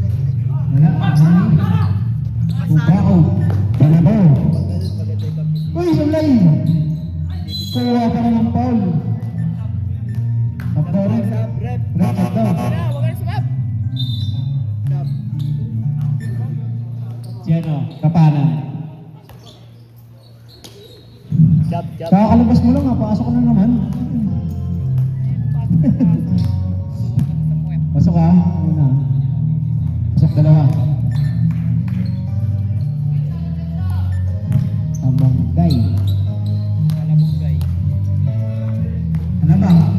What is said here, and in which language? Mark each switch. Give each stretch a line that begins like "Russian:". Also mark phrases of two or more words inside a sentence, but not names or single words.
Filipino: Wala, Mani. Ubao. Balabaw. Ganun, maganda yung kapit. Uy, sulay. Kuha ka na ng foul. Tapos rin. Sab, rep. Rep daw. Sab. Si ano? Kapanan. Sab, sab. Kakakalabas mo lang ha, pasok ka na naman. Pasok ka, ano na. Pasok dalawa. Tabanggay. Ano ba?